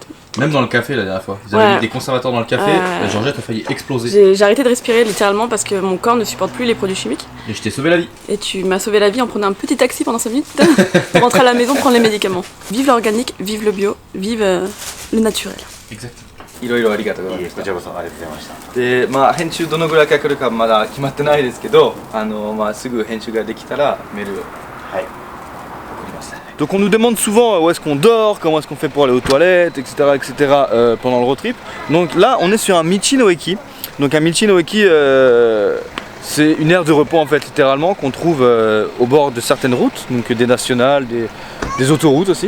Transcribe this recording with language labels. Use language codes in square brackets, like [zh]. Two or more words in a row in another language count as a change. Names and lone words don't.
[fr] Même dans le café la dernière fois. Ils avaient mis des conservateurs dans le café, la Georgette a faillu exploser. J'ai arrêté de respirer littéralement parce que mon corps ne supporte plus les produits chimiques. Et je t'ai sauvé la vie. Et tu m'as sauvé la vie en prenant un petit taxi pendant 5 minutes pour rentrer à la maison prendre les médicaments. Vive l'organique, vive le bio, vive le naturel. Exactement. [ja] いろいろありがとうございいえましたこちらこそありがとうございましたでまあ編集どのぐらいかかるかまだ決まってないですけどまあすぐ編集ができたらメールをはい [fr] Donc on nous demande souvent où est-ce qu'on dort, comment est-ce qu'on fait pour aller aux toilettes, etc. etc. Pendant le road trip. Donc là on est sur un Michi-no-eki. Donc un Michi-no-eki c'est une aire de repos en fait littéralement qu'on trouve au bord de certaines routes, donc des nationales, des autoroutes aussi.